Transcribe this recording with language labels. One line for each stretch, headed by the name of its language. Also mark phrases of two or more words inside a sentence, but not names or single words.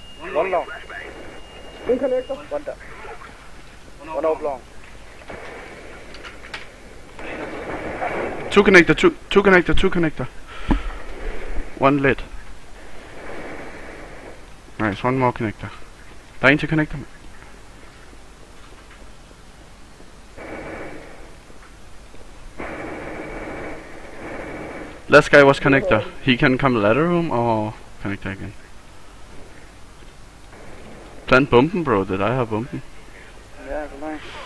English: One long. In connector. One down. One out long. Two connector. One lit. Nice, one more connector.
Danish: Der er en til connector.
English: Last guy was connector. He can come ladder room or connector again.
Danish: Plant bomben,
English: bro. Did I have bomben?
Danish: Ja, for mig.